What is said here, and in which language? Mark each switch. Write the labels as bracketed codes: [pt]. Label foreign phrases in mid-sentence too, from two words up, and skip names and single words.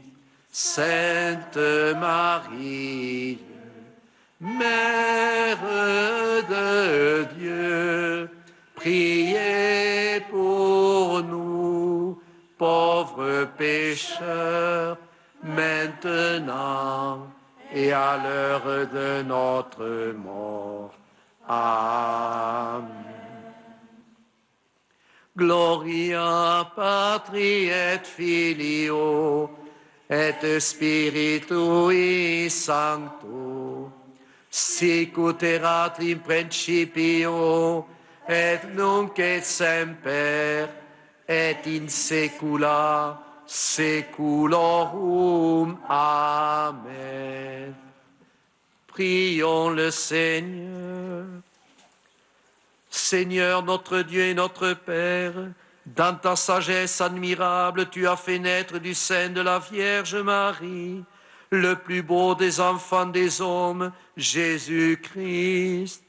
[fr] Sainte Marie, Mère de Dieu, priez pour nous, pauvres pécheurs, maintenant et à l'heure de notre mort. Amen. [la] Gloria Patri et Filio et Spiritui Sancto, sic ut erat in principio, et nunc et semper, et in saecula saeculorum. [fr] Amen. Prions le Seigneur. Seigneur notre Dieu et notre Père, dans ta sagesse admirable, tu as fait naître du sein de la Vierge Marie le plus beau des enfants des hommes, Jésus-Christ.